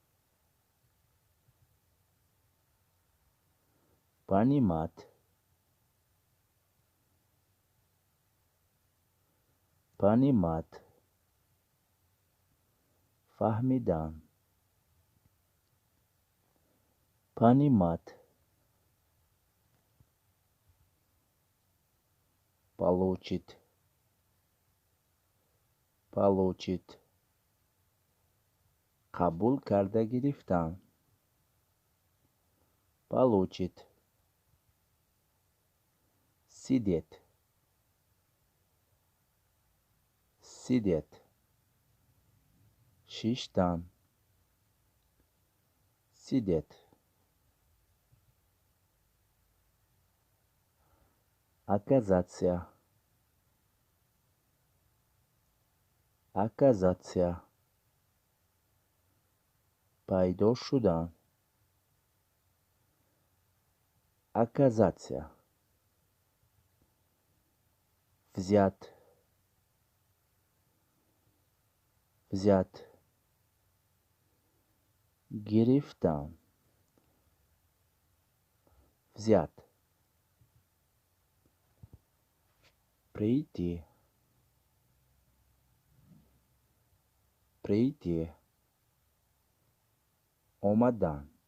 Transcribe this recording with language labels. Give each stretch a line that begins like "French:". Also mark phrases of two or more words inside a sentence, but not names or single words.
Russian: понимать, понимать, فهمیدن, понимать, получить, получить,
Persian: قبول کرده گرفتن,
Russian: получить, сидеть, сидеть, شیشتن, сидеть, оказаться, оказаться,
Persian: پیدا شدن,
Russian: оказаться, взять, взять, گرفتن, взять, прийти, прийти, آمدن,